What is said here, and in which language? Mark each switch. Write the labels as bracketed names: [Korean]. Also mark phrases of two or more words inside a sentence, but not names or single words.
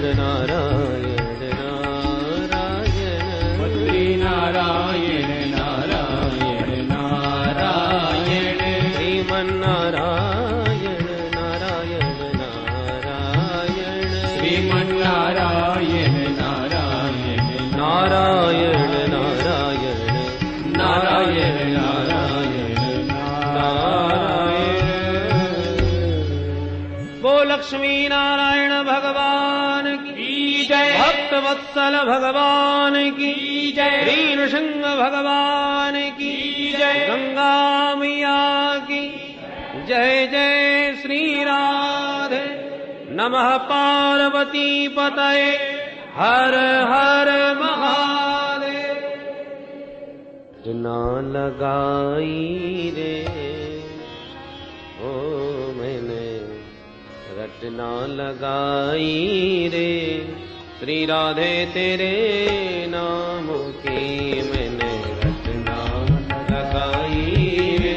[Hindi] नारायण नारायण बद्री नारायण नारायण नारायण श्रीमन्नारायण नारायण नारायण श्रीमन्नारायण नारायण नारायण नारायण नारायण नारायण नारायण। वो लक्ष्मी नारायण भगवान की जय, भक्त वत्सल भगवान की जय, श्री नृसिंह भगवान की जय, गंगा मैया की जय जय श्री राधे। [Sanskrit] नमः पार्वती पतये हर हर महादेव। [Hindi] ना लगाई रे ओ मैंने रट रटना लगाई रे श्री राधे तेरे नाम की मैंने रटना लगाई रे